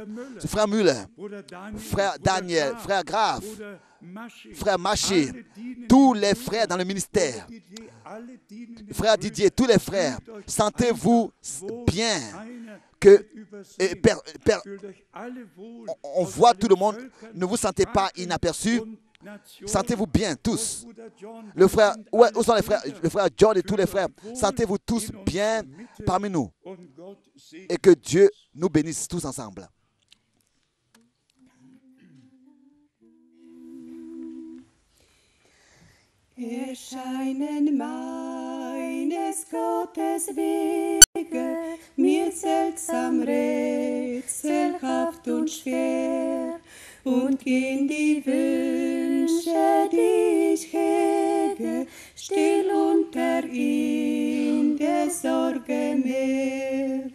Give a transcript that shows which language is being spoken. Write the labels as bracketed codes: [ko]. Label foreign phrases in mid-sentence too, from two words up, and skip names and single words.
[fr] Frère Müller, frère Daniel, frère Graf, frère Maché, tous les frères dans le ministère, frère Didier, tous les frères, sentez-vous bien que on voit tout le monde, ne vous sentez pas inaperçus, sentez-vous bien tous. Où sont les frères? Le frère John et tous les frères, sentez-vous tous bien parmi nous et que Dieu nous bénisse tous ensemble. [de] Erscheinen meines Gottes Wege, mir seltsam, rätselhaft und schwer, und gehen die Wünsche, die ich hege, still unter in der Sorge Meer.